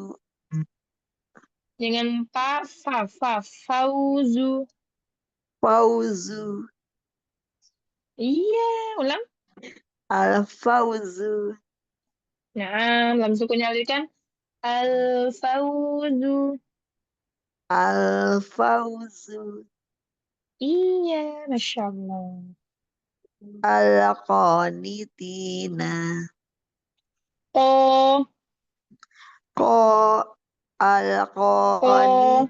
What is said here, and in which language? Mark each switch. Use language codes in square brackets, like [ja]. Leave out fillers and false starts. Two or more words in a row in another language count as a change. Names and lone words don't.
[id] Jangan pa, fa. [ar] Fauzu. fawzu, [id] Iya, ulang. [ar] al-fawzu, [id] Nah, lam sukunya alirkan. Al-fauzu. [ar] al-fawzu, [id] Iya, [ar] ما شاء الله. al-qanitina, Ko, ko, ko,